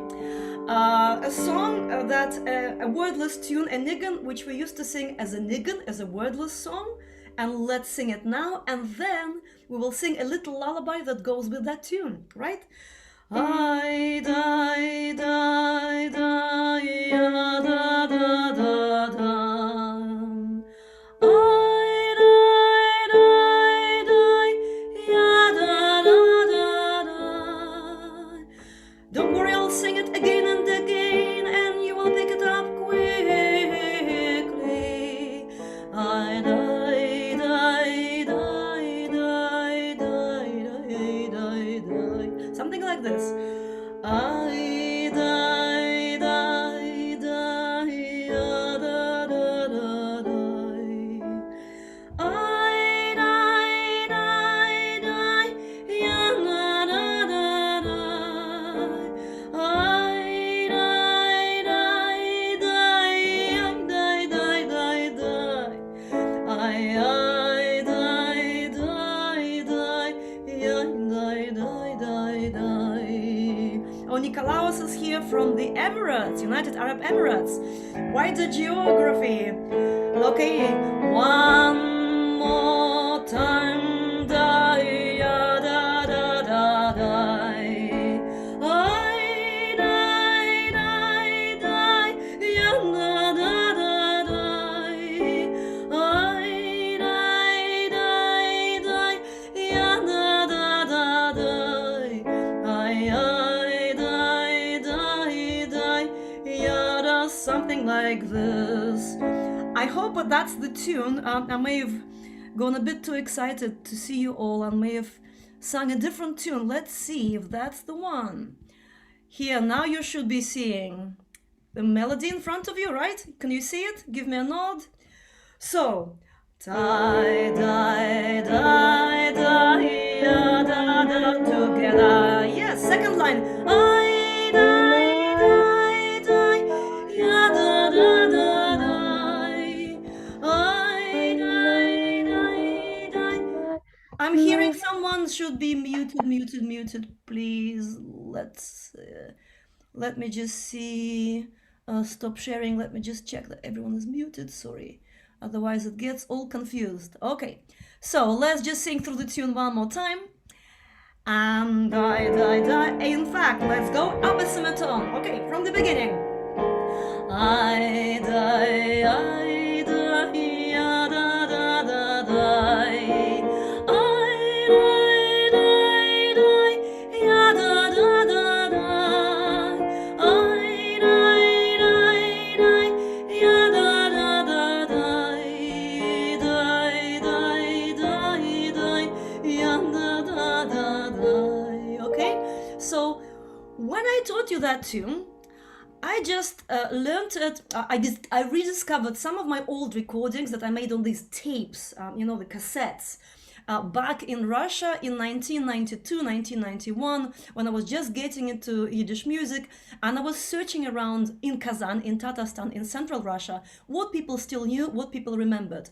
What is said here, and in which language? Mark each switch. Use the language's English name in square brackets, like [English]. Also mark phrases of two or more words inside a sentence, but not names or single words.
[English] A song a wordless tune, a nign, which we used to sing as a nign, as a wordless song. And let's sing it now. And then we will sing a little lullaby that goes with that tune, right? I die, die, die, ya, da, da, da, da. I die, die, die, ya, da, da, da, da. Don't worry, I'll sing it again and again, and you will pick it up quickly. I die, die, die, die, die, die, die, die. Something like this. I die, die, die, ya, da, da, da, die. I die, die, die, ya, da, da, da, die. I die, die, die, die, die, die, die. I die, die, die, ya, die, die, die, die. Oh, Nikolaos is here from the Emirates, United Arab Emirates. Wider geography. Okay, one more time. Die, ya, da, da, da, die. I die, die, die, ya, da, da, da, die. I die, die, die, ya, da, da, da, die. Something like this. I hope that's the tune. I may have gone a bit too excited to see you all and may have sung a different tune. Let's see if that's the one. Here, now you should be seeing the melody in front of you, right? Can you see it? Give me a nod. So, die, die, die, die, da, da, da, together. Yes, second line. I die, die, die, ya, da, da, da, die. I die, die, die. I'm hearing someone should be muted, please. Let me just see. Stop sharing. Let me just check that everyone is muted. Sorry. Otherwise it gets all confused. Okay, so let's just sing through the tune one more time. And die, die, die. In fact, let's go up a semitone. Okay, from the beginning. I die, ya, da, da, da, die. I die, die, ya, da, da, da, die. I die, die, ya, da, da, da, die. Die, die, die, die, ya, da, da, da, die. Okay, so when I taught you that tune, I I just learned it. I rediscovered some of my old recordings that I made on these tapes, the cassettes, back in Russia in 1992, 1991, when I was just getting into Yiddish music, and I was searching around in Kazan, in Tatarstan, in central Russia, what people still knew, what people remembered.